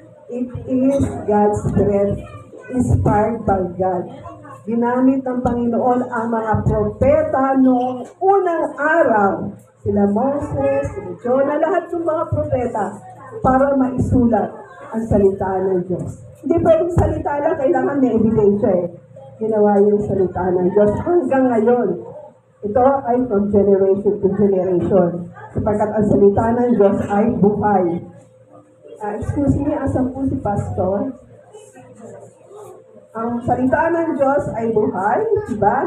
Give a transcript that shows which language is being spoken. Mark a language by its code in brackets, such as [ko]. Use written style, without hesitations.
[en] It is God's breath, inspired by God. [tl] Ginamit ng Panginoon ang mga propeta noong unang araw. Sila Moses, sila Jonah, lahat ng mga propeta para maisulat ang salita ng Diyos. Hindi pwedeng salita lang, kailangan may ebidensya Ginawa yung salita ng Diyos hanggang ngayon. Ito ay [en] from generation to generation. [tl] Sapagkat ang salita ng Diyos ay buhay. Excuse me, asan po si Pastor? Ang salita ng Diyos ay buhay, diba?